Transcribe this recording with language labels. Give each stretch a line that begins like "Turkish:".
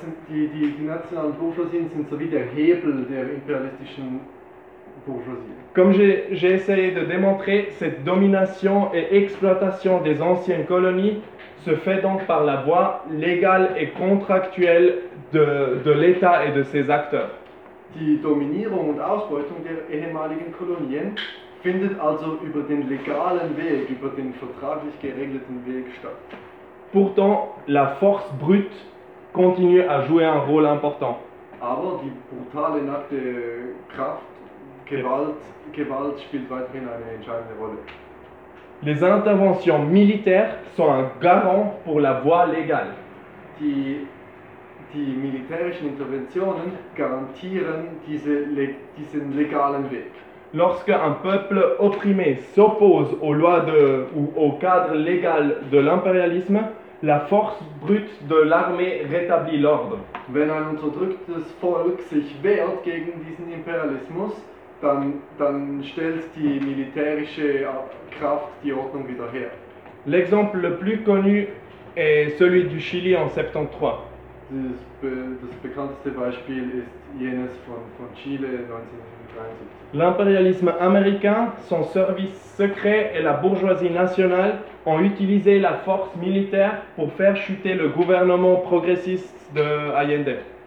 German: Die nationalen Bourgeoisien sind so wie der Hebel der imperialistischen Bourgeoisie.
French: Comme j'ai essayé de démontrer, cette domination et exploitation des anciennes colonies se fait donc par la voie légale et contractuelle de l'État et de ses acteurs.
German: Die Dominierung und Ausbeutung der ehemaligen Kolonien findet also über den legalen Weg, über den vertraglich geregelten Weg statt.
French: Pourtant, la force brute continue à jouer un rôle important.
German: Aber die brutale, nackte Kraft, Gewalt spielt weiterhin eine entscheidende Rolle.
French: Les interventions militaires sont un garant pour la voie légale.
German: Die militärischen Interventionen garantieren diesen legalen Weg.
French: Lorsque un peuple opprimé s'oppose aux lois ou au cadre légal de l'impérialisme, la force brute de l'armée rétablit l'ordre.
German: Wenn ein unterdrücktes Volk sich wehrt gegen diesen Imperialismus, dann stellt die militärische Kraft die Ordnung wieder her.
French: L'exemple le plus connu est celui du Chili en 73.
German: Das bekannteste Beispiel ist jenes von Chile 1973.
French: L'impérialisme américain, son service secret et la bourgeoisie nationale ont utilisé la force militaire pour faire chuter le gouvernement progressiste de Allende.